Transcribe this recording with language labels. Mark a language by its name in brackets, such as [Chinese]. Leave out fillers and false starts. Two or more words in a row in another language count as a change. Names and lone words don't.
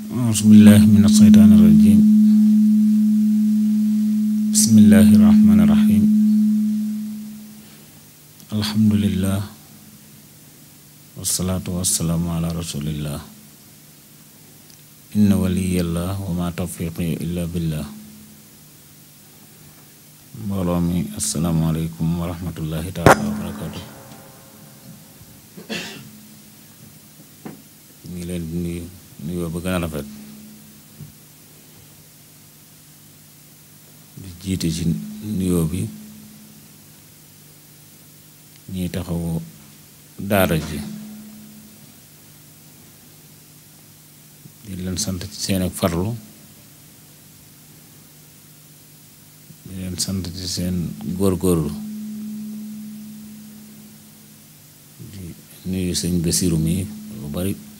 [Arabic] أعوذ بالله من الشيطان الرجيم بسم الله الرحمن الرحيم الحمد لله والصلاة والسلام على رسول الله إن ولي الله وما توفيقي إلا بالله [Wolof] mbooloo mi [Arabic] السلام عليكم ورحمة الله تعالى وبركاته [Wolof] ñu ngi leen di nuyoo ba gën a rafet di jiite ci nuyoo bi ñuy taxawu daara ji di leen sant ci seen ak farlu di leen sant ci seen góorgóorlu di nuyu sëñ Basiru mi lu bari